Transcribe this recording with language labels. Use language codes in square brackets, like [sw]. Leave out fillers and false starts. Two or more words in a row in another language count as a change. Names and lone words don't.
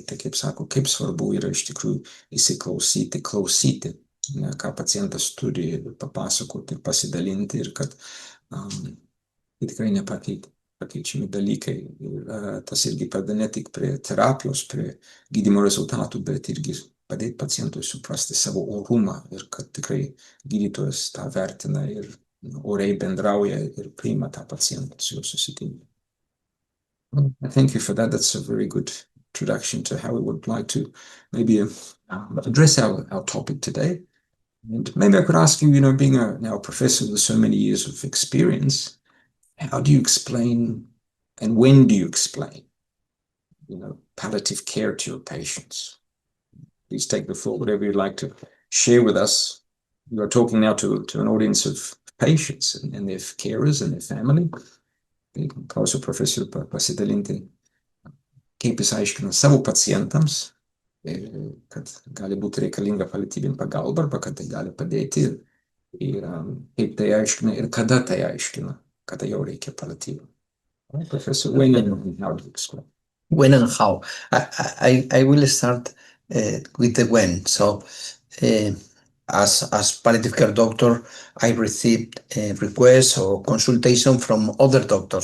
[lt] Tai kaip sako, kaip svarbu yra iš tikrųjų įsiklausyti, klausyti, ką pacientas turi papasakoti ir pasidalinti, ir kad tai tikrai nepakeičiami dalykai. Ir tas irgi padeda ne tik prie terapijos, prie gydymo rezultatų, bet irgi padėti pacientui suprasti savo orumą ir kad tikrai gydytojas tą vertina ir oriai bendrauja ir priima tą pacientą su juo susitinka. [en] Thank you for that. That's a very good introduction to how we would like to maybe address our topic today. And maybe I could ask you, being now a professor with so many years of experience, how do you explain and when do you explain, palliative care to your patients? Please take the floor, whatever you'd like to share with us. You are talking now to an audience of patients and their carers and their family. [lt] Klausiu profesorių pasidalinti, kaip jis aiškina savo pacientams, kad gali būti reikalinga paliatyvinė pagalba arba kad tai gali padėti ir kaip tai aiškina ir kada tai aiškina, kada jau reikia paliatyvų. [en] Professor, when and how do you explain? When and how. I will start with the when. So, as palliative care doctor, I received requests or consultation from other doctors.